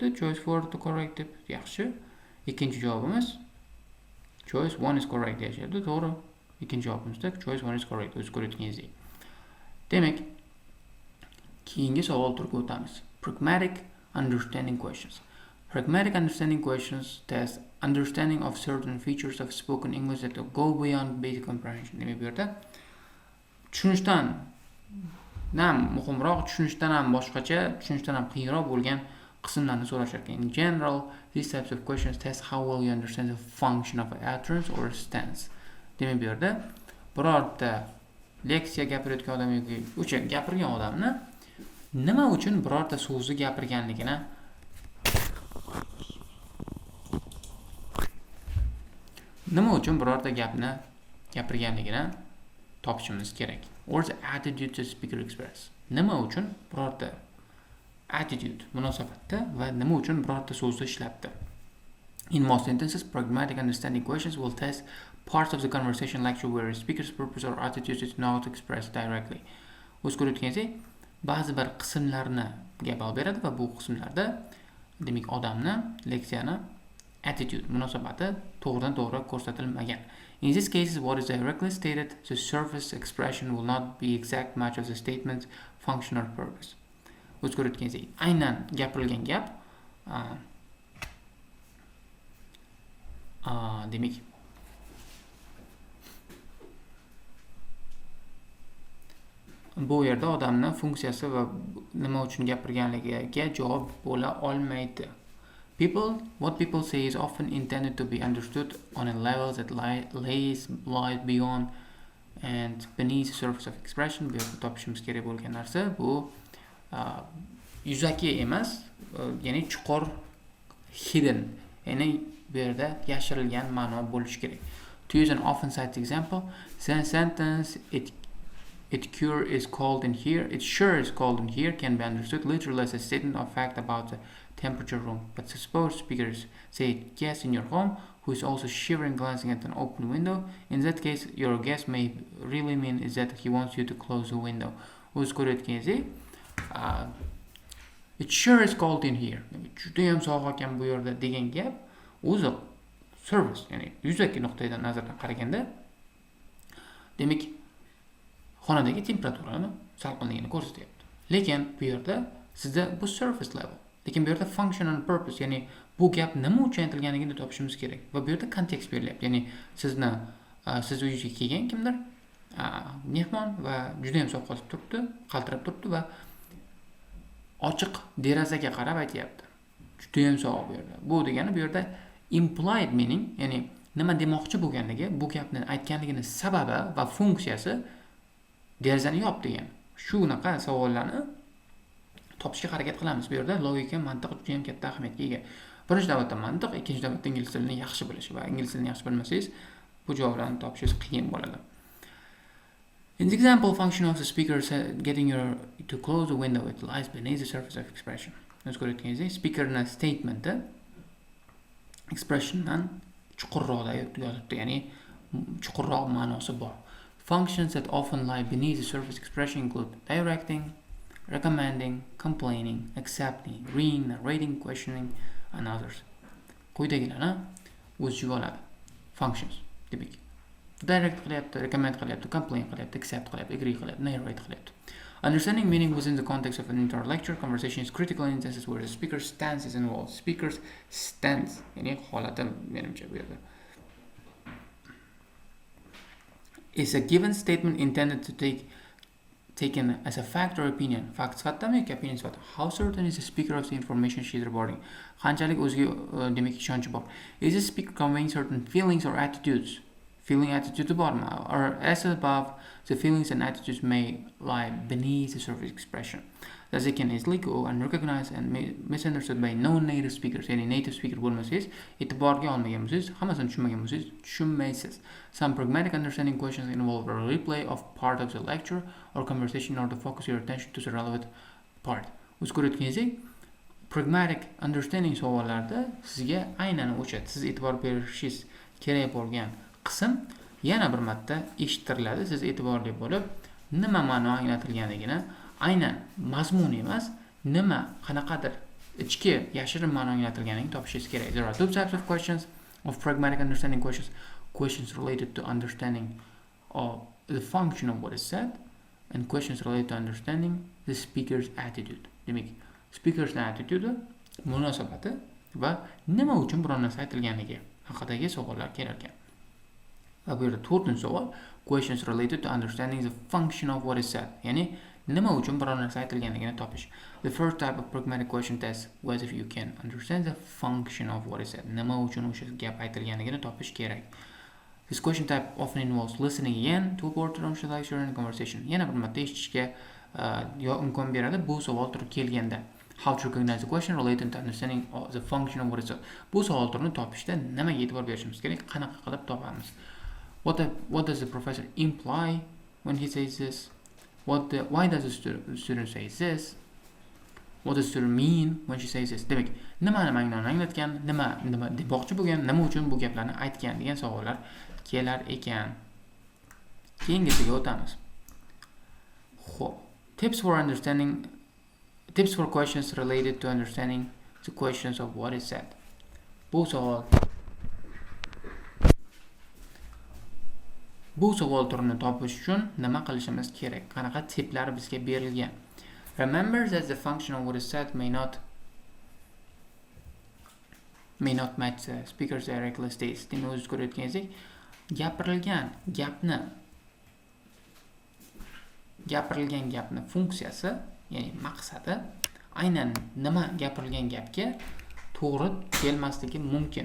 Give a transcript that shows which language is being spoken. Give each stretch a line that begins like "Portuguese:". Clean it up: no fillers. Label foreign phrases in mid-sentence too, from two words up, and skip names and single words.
English: Choice 4 to correct
Uzbek: deb. Yaxshi. Ikkinchi javobimiz
English: choice 1 is correct
Uzbek: deyapti. To'g'ri. Ikkinchi javobimizda
English: choice 1 is correct.
Uzbek: O'z ko'rayotganingizdek. Demak, keyingi savol turiga o'tamiz.
English: Pragmatic understanding questions. Pragmatic understanding questions test understanding of certain features of spoken English that go beyond basic comprehension.
Uzbek: Demak, bu yerda tushunishdan ham muhimroq, tushunishdan ham boshqacha, tushunishdan ham qiyinroq bo'lgan qismlarni so'rashar ekan.
English: In general, these types of questions test how well you understand the function of an utterance or a stance.
Uzbek: Demak, bu yerda birorta leksiya gapirayotgan odam yoki o'sha gapirgan odamni nima uchun birorta so'zni gapirganligini gapni gapirganligini topishimiz kerak.
English: Or the attitude the speaker express.
Uzbek: Nima uchun birorta attitude munosabatda va nima uchun birorta so'zni ishlatdi.
English: In most sentences, pragmatic understanding questions will test parts of the conversation lecture where a speaker's purpose or attitude is not expressed directly.
Uzbek: O'z ko'rayotganingizdek, ba'zi bir qismlarni gap olib beradi va bu qismlarda demak odamni leksiyani attitude munosabati to'g'ridan to'g'ri ko'rsatilmagan.
English: In these cases, what is directly stated, the surface expression will not be exact match of the statement's function or purpose.
Uzbek: O'z ko'rayotganingizdek, aynan gapirilgan gap demak bu yerda odamning funksiyasi va nima uchun gapirganligiga javob bo'la olmaydi.
English: What people say is often intended to be understood on a level that lies beyond and beneath the surface of expression.
Uzbek: Bu yerda topishimiz kerak bo'lgan narsa bu yuzaki emas, ya'ni chuqur, hidden, ya'ni bu yerda yashirilgan ma'no bo'lishi kerak.
English: To use an often cited example, the sentence it sure is cold in here can be understood literally as a statement of fact about the temperature room. But suppose speakers say guest in your home who is also shivering glancing at an open window. In that case, your guest may really mean is that he wants you to close the window.
Uzbek: O'z ko'rayotganingizdek,
English: it sure is cold in here.
Uzbek: Judayam sovuq ekan bu yerda degan gap o'zi service, ya'ni yuzaki nuqtai nazardan qaraganda demak xonadagi temperaturani salqinligini ko'rsatyapti. Lekin bu yerda sizda bu
English: surface level.
Uzbek: Lekin bu yerda
English: function and purpose,
Uzbek: ya'ni bu gap nima uchun aytilganligini topishimiz kerak. Va bu yerda kontekst berilyapti. Ya'ni siz uyingizga kelgan kimdir mehmon va juda ham sovuq turibdi, qaltirab turibdi va ochiq derazaga qarab aytyapti. Juda ham sovuq bu yerda. Bu degani bu yerda implied meaning, ya'ni nima demoqchi bo'lganligi, bu gapni aytganligini sababi va funksiyasi derazani yop degan. Shunaqa savollarni topishga harakat qilamiz. Bu yerda logika, mantiq juda ham katta ahamiyatga ega. Birinchi navbatda mantiq, ikkinchi navbatda ingliz tilini yaxshi bilish va ingliz tilini yaxshi bilmasangiz, bu javoblarni topishingiz qiyin bo'ladi.
English: In the example function of the speaker getting you to close the window, it lies beneath the surface of expression.
Uzbek: O'z ko'rayotganingizdek, speakerning statementi expressiondan chuqurroqda yotibdi, ya'ni chuqurroq ma'nosi bor.
English: Functions that often lie beneath the surface expression include directing, recommending, complaining, accepting, reading, narrating, questioning, and others.
Uzbek: Quyidagilarni o'z ichiga oladi. Functions demak direct qilyapti, recommend qilyapti, complain qilyapti, accept qilyapti, agree qilyapti, narrate qilyapti.
English: Understanding meaning within the context of an entire lecture conversation is critical in instances where the speaker's stance is involved. Speaker's stance,
Uzbek: ya'ni holati menimcha bu yerda
English: is a given statement intended to taken as a fact or opinion.
Uzbek: Fact sifatidami yoki opinion sifatida.
English: How certain is the speaker of the information she is reporting?
Uzbek: Qanchalik o'ziga demak ishonchi bor.
English: Is the speaker conveying certain feelings or attitudes? Feeling attitude bormi? Or as above, the feelings and attitudes may lie beneath the surface expression. Thus they can easily go unrecognized and misunderstood by non-native speakers.
Uzbek: Ya'ni
English: native speaker
Uzbek: bo'lmasangiz, e'tiborga olmagan bo'lsangiz, hammasini tushunmagan bo'lsangiz, tushunmaysiz.
English: Some pragmatic understanding questions involve a replay of part of the lecture or conversation in order to focus your attention to the relevant part.
Uzbek: O'z ko'rayotganingizdek,
English: pragmatic understanding
Uzbek: savollarda sizga aynan o'sha siz e'tibor berishingiz kerak bo'lgan qism yana bir marta eshittiriladi. Siz e'tiborli bo'lib, nima ma'no anglatilganligini, aynan mazmun emas, nima qanaqadir ichki yashirin ma'no anglatilganligini topishingiz kerak.
English: There are two types of questions of pragmatic understanding questions. Questions related to understanding of the function of what is said and questions related to understanding the speaker's attitude.
Uzbek: Demak,
English: speaker's attitude,
Uzbek: munosabati va nima uchun biror narsa aytilganligi haqidagi savollar kelar ekan. Va bu yerda to'rtinchi savol,
English: questions related to understanding the function of what is said.
Uzbek: Ya'ni nima uchun biror narsa aytilganligini topish.
English: The first type of pragmatic question tests whether you can understand the function of what is said.
Uzbek: Nima uchun o'sha gap aytilganligini topish kerak.
English: This question type often involves listening again to a portion of the lecture and conversation.
Uzbek: Yana bir marta eshitishga imkon beradi bu savol turi kelganda.
English: How to recognize the question related to understanding the function of what is said.
Uzbek: Bu savol turini topishda nimaga e'tibor berishimiz kerak? Qanaqa qilib topamiz?
English: What does the professor imply when he says this? Why does the student say this? What does the student mean when she says this?
Uzbek: Demak, nimani anglatgan, nima demoqchi bo'lgan, nima uchun bu gaplarni aytgan degan savollar kelar ekan. Keyingisiga o'tamiz. Xo'p,
English: tips for questions related to understanding the questions of what is said.
Uzbek: Bu savol Bu savol turini topish uchun nima qilishimiz kerak? Qanaqa tiplar bizga berilgan?
English: Remember that the function of what is said may not match the speaker's directly states.
Uzbek: Demak, o'zingiz ko'rayotganingizdek, gapirilgan gapni funksiyasi, ya'ni maqsadi aynan nima gapirilgan gapga to'g'ri kelmasligi mumkin.